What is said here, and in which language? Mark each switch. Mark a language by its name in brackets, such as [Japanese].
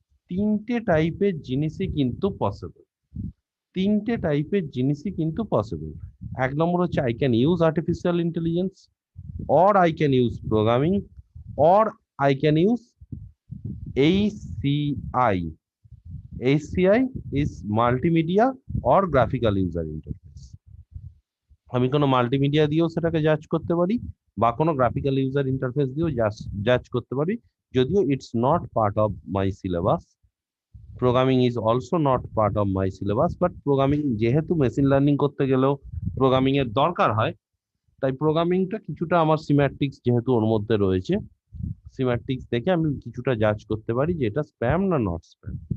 [Bangla] তিনটে টাইপের জিনিসই কিন্তু পসিবল, তিনটে টাইপের জিনিসই কিন্তু পসিবল। এক নম্বর হচ্ছে [English] I can use artificial intelligence, or I can use programming, or I can use ACI, HCI is multimedia or graphical user interface. [Bangla] আমি কোনো মাল্টিমিডিয়া দিয়েও সেটাকে জাজ করতে পারি বা কোনো গ্রাফিক্যাল ইউজার ইন্টারফেস দিয়েও জাজ করতে পারি, যদিও [English] It's not part of my syllabus. Programming is also not part of my syllabus, [Bangla] but programming যেহেতু মেশিন লার্নিং করতে গেলেও প্রোগ্রামিং এর দরকার হয়, তাই প্রোগ্রামিংটা কিছুটা আমার সিম্যাট্রিক্স যেহেতু ওর মধ্যে রয়েছে, সিম্যাট্রিক্স দেখে আমি কিছুটা জাজ করতে পারি যে এটা স্প্যাম না নট স্প্যাম।